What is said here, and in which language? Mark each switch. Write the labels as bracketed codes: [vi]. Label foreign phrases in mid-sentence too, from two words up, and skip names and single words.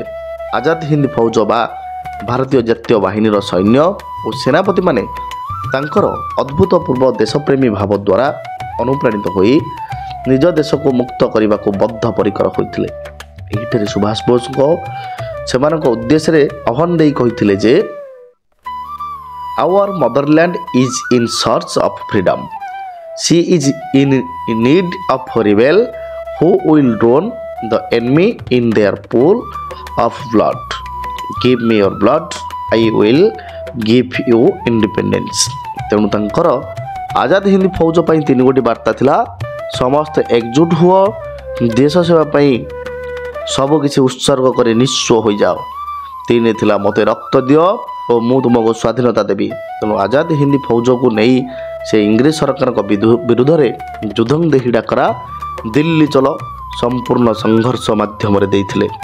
[or] ଆଜାଦ ହିନ୍ଦ ଫୌଜ ବା ଭାରତୀୟ ଜାତୀୟ ବାହିନୀର ସୈନ୍ୟ ଓ ସେନାପତିମାନେ ତାଙ୍କର ଅଦ୍ଭୁତପୂର୍ବ ଦେଶପ୍ରେମୀ ଭାବ ଦ୍ୱାରା ଅନୁପ୍ରାଣିତ ହୋଇ ନିଜ ଦେଶକୁ ମୁକ୍ତ କରିବାକୁ ବଦ୍ଧପରିକର ହୋଇଥିଲେ। ଏହିଠାରେ ସୁଭାଷ ବୋଷଙ୍କ ସେମାନଙ୍କ ଉଦ୍ଦେଶ୍ୟରେ ଆହ୍ୱାନ ଦେଇ କହିଥିଲେ ଯେ [en] our motherland is in search of freedom, she is in need of rebel who will drown the enemy in their pool of blood. Give me your blood, I will give you independence. [or] ତେଣୁ ତାଙ୍କର ଆଜାଦ ହିନ୍ଦ ଫୌଜ ପାଇଁ 3 ଗୋଟି ବାର୍ତ୍ତା ଥିଲା। ସମସ୍ତେ ଏକଜୁଟ ହୁଅ, ଦେଶ ସେବା ପାଇଁ ସବୁକିଛି ଉତ୍ସର୍ଗ କରି ନିଃସ୍ୱ ହୋଇଯାଅ। 3 ଥିଲା ମୋତେ ରକ୍ତ ଦିଅ ଓ ମୁଁ ତୁମକୁ ସ୍ୱାଧୀନତା ଦେବି। ତେଣୁ ଆଜାଦ ହିନ୍ଦ ଫୌଜକୁ ନେଇ ସେ ଇଂରେଜ ସରକାରଙ୍କ ବିରୁଦ୍ଧରେ [sa] युद्धं देहि [or] ଡାକରା [hi] दिल्ली चल [or] ସମ୍ପୂର୍ଣ୍ଣ ସଂଘର୍ଷ ମାଧ୍ୟମରେ ଦେଇଥିଲେ।